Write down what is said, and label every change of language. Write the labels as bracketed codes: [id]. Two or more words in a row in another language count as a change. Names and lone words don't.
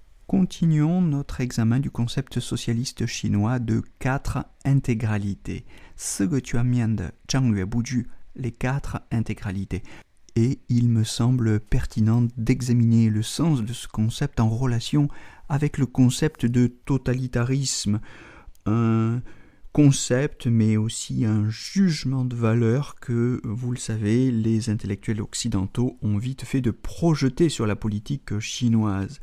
[fr] Continuons notre examen du concept socialiste chinois de 4 intégralités. [zh] 四个全面的战略布局, [fr] les 4 intégralités. Et il me semble pertinent d'examiner le sens de ce concept en relation avec le concept de totalitarisme, un concept mais aussi un jugement de valeur que, vous le savez, les intellectuels occidentaux ont vite fait de projeter sur la politique chinoise.